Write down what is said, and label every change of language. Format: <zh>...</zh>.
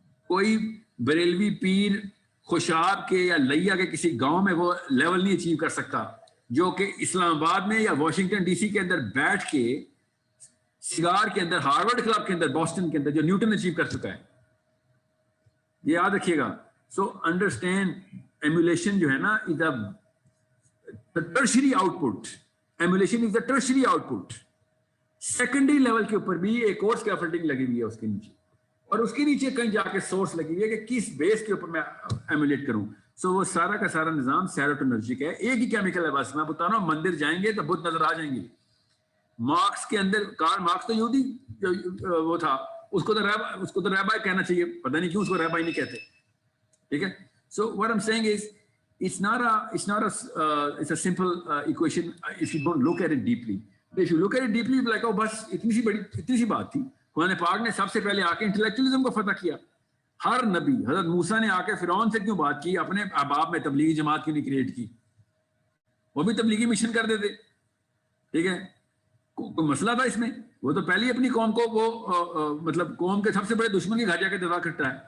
<ur>کوئی بریلوی پیر خوشاب کے یا لیا کے کسی گاؤں میں وہ لیول نہیں اچیو کر سکتا جو کہ اسلام آباد میں یا واشنگٹن ڈی سی کے اندر بیٹھ کے سگار کے اندر, ہارورڈ کلب کے اندر, بوسٹن کے اندر جو نیوٹن اچیو کر چکا ہے. یہ یاد رکھیے گا.</ur> <en>so understand emulation</en> <ur>جو ہے نا</ur> <en>Is a tertiary output. Emulation is a tertiary output.</en> <ur>Secondary level کے اوپر بھی ایک اور اسکیفولڈنگ لگی ہوئی ہے اس کے نیچے, اور اس کے نیچے کہیں جا کے سورس لگی ہوئی ہے کہ کس بیس کے اوپر میں ایمولیٹ کروں. سو وہ سارا کا سارا نظام سیروٹونرجک ہے. ایک ہی کیمیکل ہے بس. میں بتا رہا ہوں مندر جائیں گے تو بدھ نظر آ جائیں گے. مارکس کے اندر, کارل مارکس تو یہودی وہ تھا, اس کو تو ریبائی کہنا چاہیے. پتہ نہیں کیوں اس کو ریبائی نہیں کہتے. ٹھیک ہے.</ur> <en>So what I am saying is it's not a simple equation if you don't look at it deeply. If you look at it deeply, you'll be like, oh</en> <ur>بس اتنی سی بات تھی. قرآن پاک نے سب سے پہلے آ کے انٹلیکچولیزم کو فتح کیا. ہر نبی, حضرت موسیٰ نے آ کے فرعون سے کیوں بات کی, اپنے احباب میں تبلیغی جماعت کیوں نہیں کریٹ کی؟ وہ بھی تبلیغی مشن کر دیتے. ٹھیک ہے. کوئی مسئلہ تھا اس میں؟ وہ تو پہلے اپنی قوم کو وہ مطلب قوم کے سب سے بڑے دشمن کے گھر جا کے دفاع کرتا ہے.</ur>